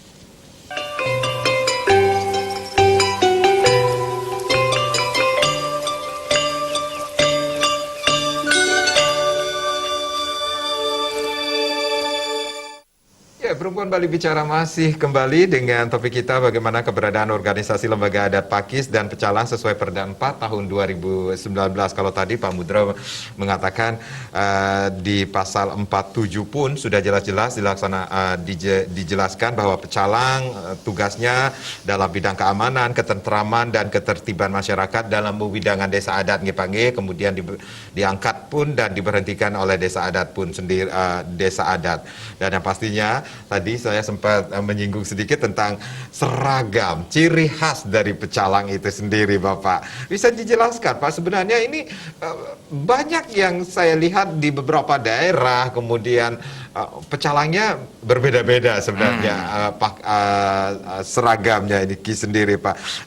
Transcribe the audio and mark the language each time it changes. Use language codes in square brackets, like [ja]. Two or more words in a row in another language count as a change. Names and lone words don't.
[id] Perempuan Bali Bicara masih kembali dengan topik kita bagaimana keberadaan organisasi lembaga adat Pakis dan pecalang sesuai Perda 4 tahun 2019. Kalau tadi Pak Mudra mengatakan di pasal 47 pun sudah jelas-jelas dijelaskan bahwa pecalang tugasnya dalam bidang keamanan, ketentraman dan ketertiban masyarakat dalam wewidangan desa adat ngepange, kemudian diangkat pun dan diberhentikan oleh desa adat pun sendiri, desa adat. Dan yang pastinya tadi saya sempat menyinggung sedikit tentang seragam, ciri khas dari pecalang itu sendiri, Bapak. Bisa dijelaskan, Pak? Sebenarnya ini banyak yang saya lihat di beberapa daerah, kemudian pecalangnya berbeda-beda sebenarnya, seragamnya ini sendiri, Pak.